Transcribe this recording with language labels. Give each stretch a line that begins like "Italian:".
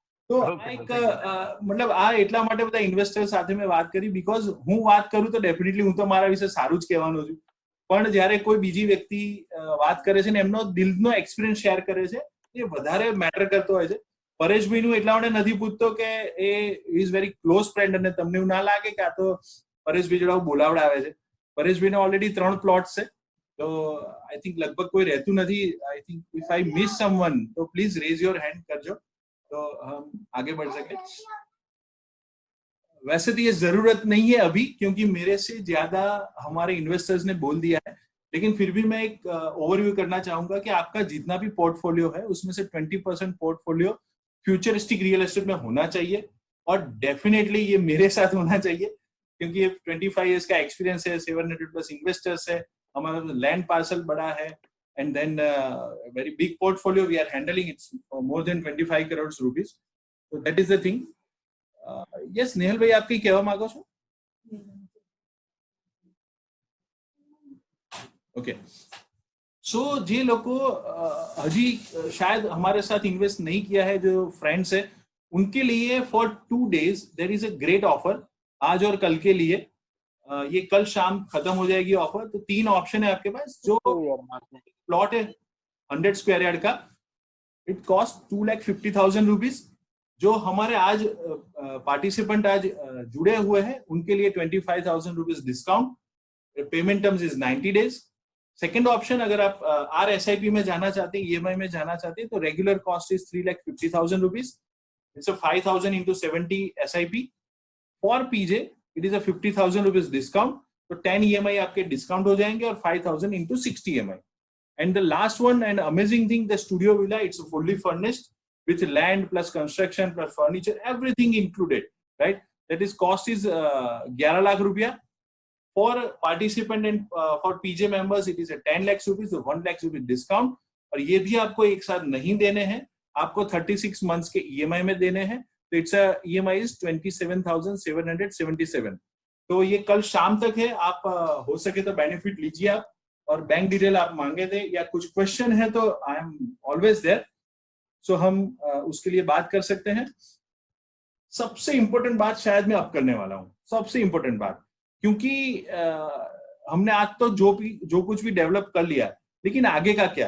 Gujarati: તો મતલબ આ એટલા માટે બધા ઇન્વેસ્ટર સાથે મેં વાત કરી, બીકોઝ હું વાત કરું તો ડેફિનેટલી હું તો મારા વિશે સારું જ કહેવાનું છું, પણ જ્યારે કોઈ બીજી વ્યક્તિ વાત કરે છે ને એમનો દિલનો એક્સપિરિયન્સ શેર કરે છે, એ વધારે મેટર કરતો હોય છે. પરેશભાઈનું એટલા માટે નથી પૂછતો કે એ
English: is very close friend,
Gujarati: અને તમને એવું ના લાગે કે આ તો પરેશભાઈ જોડે બોલાવડાવે છે. પરેશભાઈને ઓલરેડી 3 પ્લોટ છે, તો
English: I think
Gujarati: લગભગ કોઈ રહેતું નથી.
English: I think if I miss someone तो please raise your hand करजो,
Hindi: तो हम आगे बढ़ सके. वैसे तो ये जरूरत नहीं है अभी, क्योंकि मेरे से ज्यादा हमारे इन्वेस्टर्स ने बोल दिया है, लेकिन फिर भी मैं एक ओवरव्यू करना चाहूंगा कि आपका जितना भी पोर्टफोलियो है उसमें से 20% पोर्टफोलियो फ्यूचरिस्टिक रियल एस्टेट में होना चाहिए, और डेफिनेटली ये मेरे साथ होना चाहिए, क्योंकि ये 25 इयर्स का एक्सपीरियंस है, 700+ इन्वेस्टर्स है, हमारा लैंड पार्सल बड़ा है,
English: and then very big portfolio we are handling. It's more than 25 crores rupees, so that is the thing.
Hindi: Yes, Nehal भाई, आप क्या मांगो છો? Okay, so
Gujarati: જે લોકો હજી
Hindi: शायद हमारे साथ इन्वेस्ट नहीं किया है, जो फ्रेंड्स है, उनके लिए
English: for 2 days there is a great offer,
Hindi: आज और कल के लिए. ये कल शाम खत्म हो जाएगी ऑफर. तो 3 ऑप्शन है आपके पास. जो प्लॉट है 100 स्क्वायर यार्ड का,
English: It cost 2,50,000 rupees.
Hindi: जो हमारे आज पार्टिसिपेंट आज जुड़े हुए हैं उनके लिए 25,000 rupees discount,
English: Payment terms is 90 days.
Hindi: Second option, अगर आप RSIP में जाना चाहते हैं, EMI में जाना चाहते हैं, तो
English: Regular cost is 3,50,000 rupees. It's a 5,000 into 70 SIP. For PJ, it is a 50,000 rupees discount.
Hindi: तो 10 EMI आपके डिस्काउंट हो जाएंगे और 5,000 into 60 EMI.
English: And the last one and amazing thing, the studio villa, it's fully furnished with land plus construction plus furniture, everything included, right? That is cost is 11 lakh rupiya. For participant and for PJ members, it is a 10 lakhs rupees, so 1 lakhs rupees discount.
Hindi: और ये भी आपको एक साथ नहीं देने हैं, आपको 36 months के EMI में देने हैं. तो
English: it's a EMI is 27,777.
Hindi: तो ये कल शाम तक है, आप हो सके तो बेनिफिट लीजिए आप, और बैंक डिटेल आप मांगे थे या कुछ क्वेश्चन है तो
English: I am always there,
Hindi: सो हम उसके लिए बात कर सकते हैं. सबसे इंपॉर्टेंट बात शायद मैं अब करने वाला हूँ, सबसे इंपॉर्टेंट बात, क्योंकि हमने आज तो जो कुछ भी डेवलप कर लिया, लेकिन आगे का क्या?